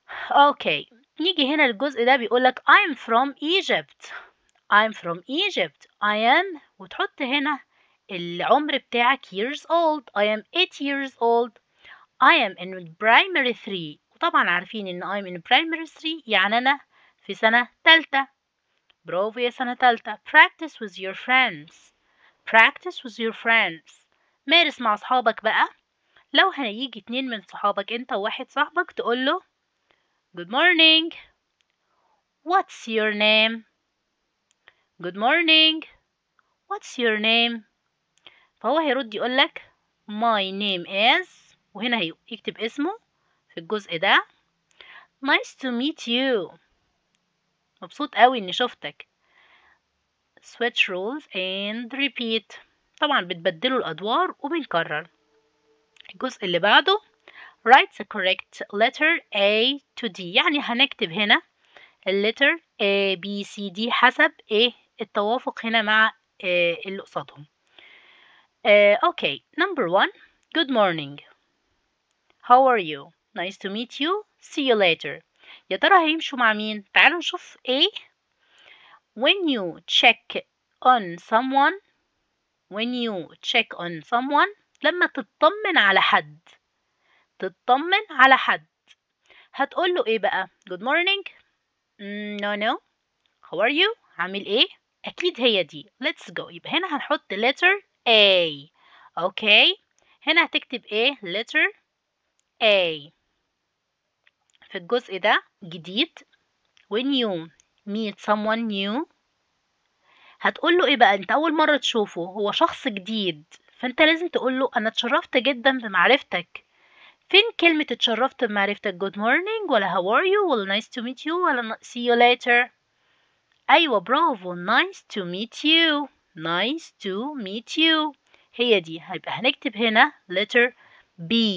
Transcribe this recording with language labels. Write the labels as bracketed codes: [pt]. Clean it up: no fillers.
[ar] أوكي، نيجي هنا الجزء ده بيقولك [en] I'm from Egypt. I'm from Egypt. I am [ar] وتحط هنا العمر بتاعك [en] years old. I am 8 years old. I am in primary 3. [ar] وطبعا عارفين ان [en] I'm in primary 3 [ar] يعني انا في سنة تالتة. برافو يا سنة تالتة. [en] practice with your friends. practice with your friends. [ar] مارس مع صحابك بقى. لو هيجي 2 من صحابك انت وواحد صاحبك تقول له [en] good morning. what's your name. good morning. what's your name. [ar] فهو هيرد يقولك [en] my name is، [ar] وهنا هيكتب اسمه في الجزء ده. [en] nice to meet you. [ar] مبسوط قوي اني شفتك. [en] switch roles and repeat. [ar] طبعا بتبدلوا الادوار وبنكرر. الجزء اللي بعده [en] write the correct letter A to D. [ar] يعني هنكتب هنا اللتر A B C D حسب ايه التوافق هنا مع اللي قصادهم. [en] okay. number 1. good morning. how are you. nice to meet you. see you later. [ar] يا ترى هيمشوا مع مين؟ تعالوا نشوف ايه. [en] when you check on someone. when you check on someone [ar] لما تطمن على حد. تطمن على حد هتقول له ايه بقى؟ [en] good morning. no. how are you. [ar] عامل ايه؟ اكيد هي دي. [en] let's go. [ar] يبقى هنا هنحط letter A. اوكي، هنا هتكتب ايه؟ letter A. في الجزء ده جديد [en] when you meet someone new [ar] هتقول له ايه بقى؟ انت اول مرة تشوفه، هو شخص جديد، فانت لازم تقول له انا اتشرفت جدا بمعرفتك. فين كلمة اتشرفت بمعرفتك؟ [en] good morning ولا how are you ولا nice to meet you ولا see you later؟ [ar] ايوه برافو. [en] nice to meet you. nice to meet you [ar] هي دي. هيبقى هنكتب هنا [en] letter B.